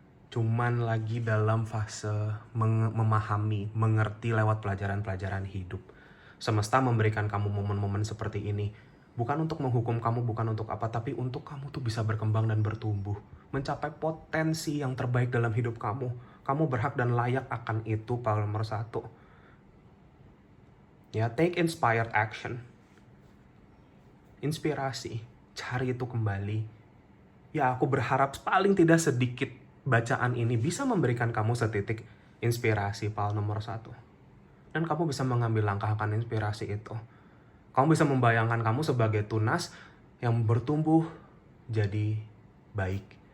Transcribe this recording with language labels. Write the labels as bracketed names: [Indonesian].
[Indonesian] Cuman lagi dalam fase memahami, mengerti lewat pelajaran-pelajaran hidup. Semesta memberikan kamu momen-momen seperti ini bukan untuk menghukum kamu, bukan untuk apa, tapi untuk kamu tuh bisa berkembang dan bertumbuh, mencapai potensi yang terbaik dalam hidup kamu. Kamu berhak dan layak akan itu, power nomor 1. [English] Ya, take inspired action. [Indonesian] Inspirasi, cari itu kembali. Ya, aku berharap paling tidak sedikit bacaan ini bisa memberikan kamu setitik inspirasi, power nomor 1. Dan kamu bisa mengambil langkah akan inspirasi itu. Kamu bisa membayangkan kamu sebagai tunas yang bertumbuh jadi baik.